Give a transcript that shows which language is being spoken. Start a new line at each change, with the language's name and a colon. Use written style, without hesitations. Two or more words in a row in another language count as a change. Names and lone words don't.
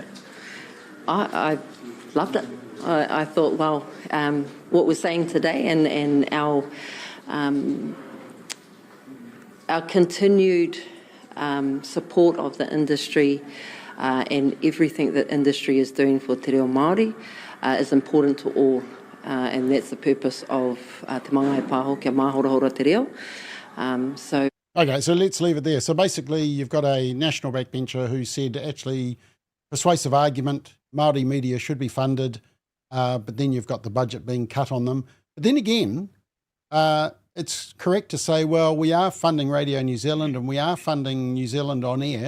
English: I loved it. I thought, well, what we're saying today and our our continued support of the industry and everything that industry is doing for
Māori: te reo Māori
English: is important to all. And that's the purpose of Te Mangai Pāho
Māori: kia mahorahora te reo.
English: Okay, so let's leave it there. So basically you've got a national backbencher who said actually persuasive argument, Māori media should be funded, but then you've got the budget being cut on them. But then again, it's correct to say, well, we are funding Radio New Zealand and we are funding New Zealand on air.